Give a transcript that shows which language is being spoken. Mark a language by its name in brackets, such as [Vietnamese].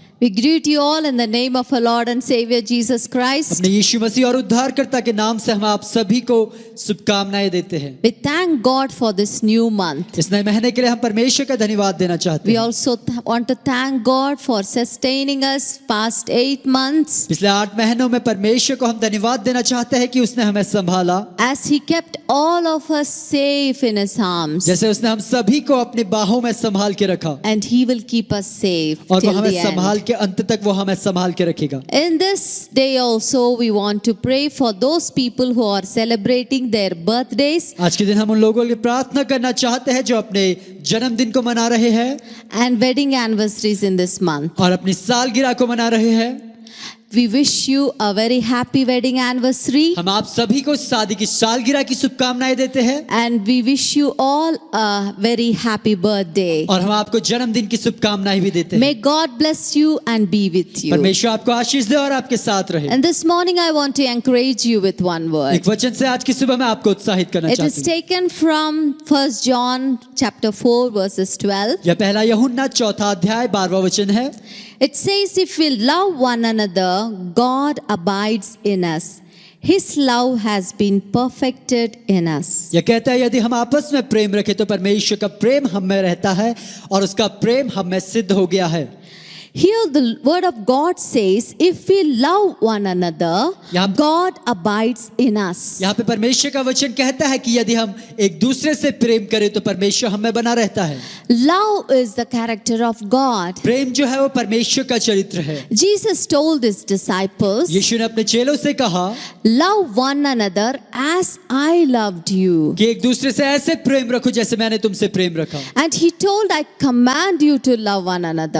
[English] We greet you all in the name of our Lord and Savior Jesus Christ. [Hindi] अपने यीशु मसीह और उद्धारकर्ता के नाम से हम आप सभी को शुभकामनाएं देते हैं। [English] We thank God for this new month. [Hindi] इस नए महीने के लिए हम परमेश्वर का धन्यवाद देना चाहते [English] We [Hindi] हैं। [English] also want to thank God for sustaining us past 8 months [Hindi] पिछले 8 महीनों में परमेश्वर को हम धन्यवाद देना चाहते हैं कि उसने हमें संभाला, [English] as He kept all of us safe in His arms. [Hindi] जैसे उसने हम सभी को अपनी बाहों में संभाल के रखा [English] And He will keep us safe [Hindi] और वो [English] till [Hindi] हमें [English] the [Hindi] संभाल [English] end. [Hindi] के अंत तक वो हमें संभाल के रखेगा। [English] In this day also we want to pray for those people who are celebrating their birthdays [Hindi] आज के दिन हम उन लोगों के लिए प्रार्थना करना चाहते हैं जो अपने जन्मदिन को मना रहे हैं [English] and wedding anniversaries in this month. [Hindi] और अपनी सालगिरह को मना रहे हैं। [English] We wish you a very happy wedding anniversary [Hindi] हम आप सभी को शादी की सालगिरह की शुभकामनाएं देते हैं [English] and we wish you all a very happy birthday. [Hindi] और हम आपको जन्मदिन की शुभकामनाएं भी देते हैं। [English] May God bless you and be with you. [Hindi] परमेश्वर आपको आशीष दे और आपके साथ रहे। [English] And this morning I want to encourage you with one word. [Hindi] एक वचन से आज की सुबह मैं आपको उत्साहित करना [English] It is [Hindi] चाहता हूँ। [English] taken from 1 John chapter 4 verses 12. [Hindi] यह पहला यूहन्ना 4 अध्याय 12वां वचन है। [English] It says, if we love one another, God abides in us. His love has been perfected in us. [Hindi] यह कहता है यदि हम आपस में प्रेम रखें तो परमेश्वर का प्रेम हम में रहता है और उसका प्रेम हम में सिद्ध हो गया है। [English] Here the word of God says, if we love one another, God abides in us. [Hindi] यहाँ पे परमेश्वर का वचन कहता है कि यदि हम एक दूसरे से प्रेम करें तो परमेश्वर हम में बना रहता है। [English] Love is the character of God. [Hindi] प्रेम जो है वो परमेश्वर का चरित्र है। [English] Jesus told his disciples, [Hindi] यीशु ने अपने चेलों से कहा [English] love one another as I loved you. [Hindi] कि एक दूसरे से ऐसे प्रेम रखो जैसे मैंने तुमसे प्रेम रखा। [English] And he told, I command you to love one another.